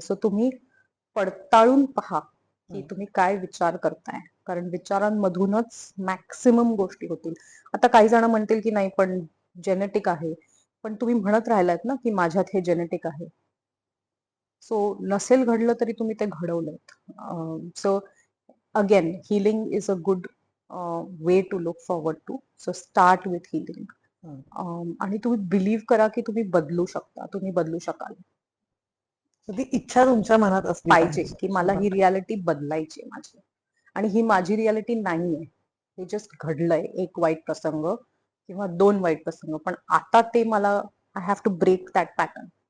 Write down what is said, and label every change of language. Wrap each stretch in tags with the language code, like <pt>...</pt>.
<mr>So तुम्ही पडताळून पहा की तुम्ही काय विचार करताय, कारण विचारांमधूनच मॅक्सिमम गोष्टी होतील. आता काही जण म्हणतील की नाही, पण जेनेटिक आहे. पण तुम्ही म्हणत राहिलात ना की माझ्यात हे जेनेटिक आहे. सो नसेल घडलं तरी तुम्ही ते घडवलंत.</mr> <en>So again, healing is a good way to look forward to. So start with healing.</en> <mr>आणि तुम्ही बिलीव्ह करा की तुम्ही बदलू शकता, तुम्ही बदलू शकाल. ती इच्छा तुमच्या मनात असली पाहिजे की मला ही रियालिटी बदलायची आहे माझी, आणि ही माझी रियालिटी नाहीये. हे जस्ट घडलंय, एक वाईट प्रसंग किंवा 2 वाईट प्रसंग, पण आता ते मला,</mr> <en>I have to break that pattern.</en>